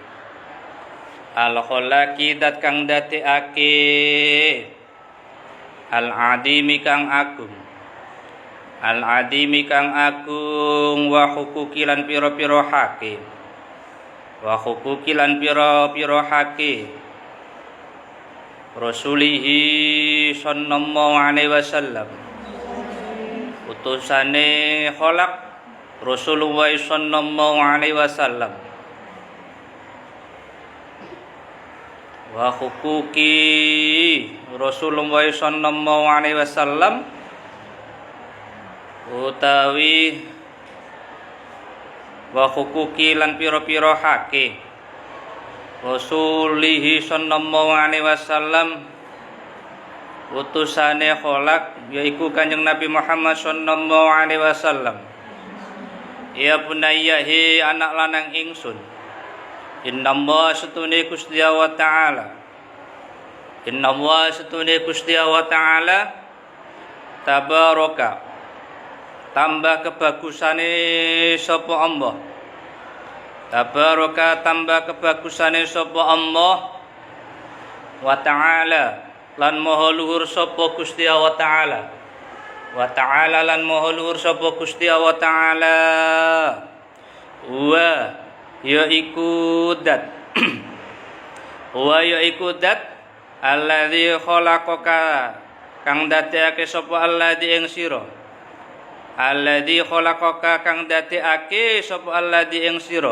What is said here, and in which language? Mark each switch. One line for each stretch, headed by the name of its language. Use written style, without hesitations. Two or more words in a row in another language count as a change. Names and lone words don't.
Javanese: Al-kholaki dat kang dadekake al-adimi kang agung. Al-adimi kang agung
Arabic: وحقوق
Javanese: lan pira-pira hake.
Arabic: وحقوق
Javanese: lan pira-pira hake
Arabic: رسوله صلى الله عليه وسلم.
Javanese: Utusane kholak
Arabic: رسول الله صلى الله عليه وسلم. وحقوق رسول الله صلى الله عليه وسلم utawi وحقوق
Javanese: lan pira-pira hake
Arabic: رسوله صلى الله عليه وسلم
Javanese: utusane kholak yaiku Kanjeng Nabi Muhammad
Arabic: صلى الله عليه وسلم. يا بني
Javanese: hi anak lanang ingsun. Innallaha satune Gusti
Arabic: وتعالى.
Javanese: Innallaha satune Gusti
Arabic: وتعالى تبارك
Javanese: tambah kebagusane sapa Allah. Tabaraka tambah kebagusane sapa Allah
Arabic: وتعالى
Javanese: lan maha luhur sapa Gusti
Arabic: وتعالى. وتعالى
Javanese: lan maha luhur sapa Gusti
Arabic: وتعالى و
Javanese: yaiku dat wa yaiku dat
Arabic: الذي خلقك
Javanese: kang dadekake sapa alladzi ing sira.
Arabic: الذي خلقك
Javanese: kang dadekake sapa alladzi ing sira.